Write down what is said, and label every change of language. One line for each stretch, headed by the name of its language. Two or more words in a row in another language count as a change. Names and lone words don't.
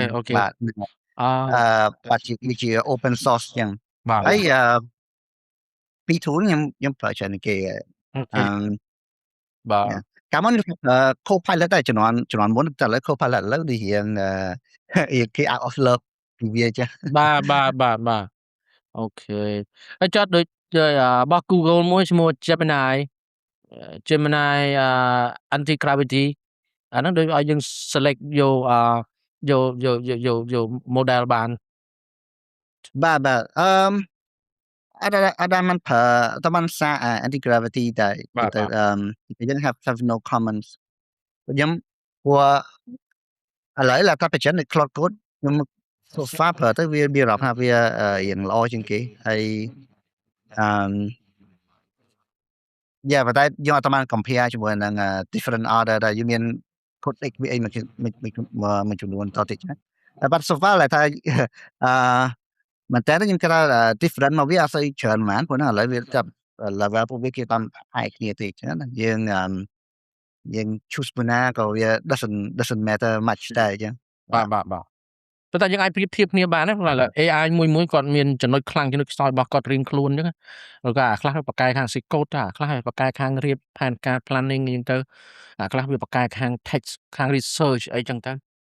Khmer: បាទបាទជា
English: open source
Khmer: ចឹង បាទ ហើយពី tool ខ្ញុំប្រើច្រើនគេ អូខេបាទ កាលមុនco-pilot តែជំនាន់មុនតែឥឡូវ co-pilot ឥឡូវនេះរៀងគេ
English: out of love
Khmer: ពីវាចា បាទអូខេហើយចុះដូចរបស់ Google មួយឈ្មោះ Gemini
English: anti gravity
Khmer: អាហ្នឹងដូចឲ្យយើង select យក model បាន បាទអត់បានប្រើអត់បានសារ
English: anti gravity
Khmer: តែយើង
English: have no comments
Khmer: ខ្ញុំព្រោះឥឡូវតែបច្ចេកនិក Cloud Code ខ្ញុំ
English: so far
Khmer: ប្រើទៅវាអារម្មណ៍ថាវារៀងល្អជាងគេហើយ ប៉ុន្តែយើងអត់បាន compare ជាមួយនឹង
English: different order
Khmer: ដែលយើងមាន code X វាអីមួយចំនួនតតិចណាតែបាត់
English: so far
Khmer: ថាមែនតើខ្ញុំគិតថា different មកវាអត់សូវច្រើនហ្មងព្រោះឥឡូវវាចាប់ level ពួកវាគេតាមឯគ្នាទេអញ្ចឹងណាយើង choose មួយណាក៏វា
English: doesn't matter much
Khmer: ដែរអញ្ចឹង បាទប៉ុន្តែយើងអាចប្រៀបធៀបគ្នាបានណាព្រោះ AI មួយគាត់មានចំណុចខ្លាំងចំណុចខ្សោយរបស់គាត់រៀងខ្លួនអញ្ចឹងឬក៏ខ្លះបកកែខាង code ខ្លះបកកែខាងរៀបផែនការ planning អញ្ចឹងទៅខ្លះវាបកកែខាង text ខាង research អីចឹងទៅ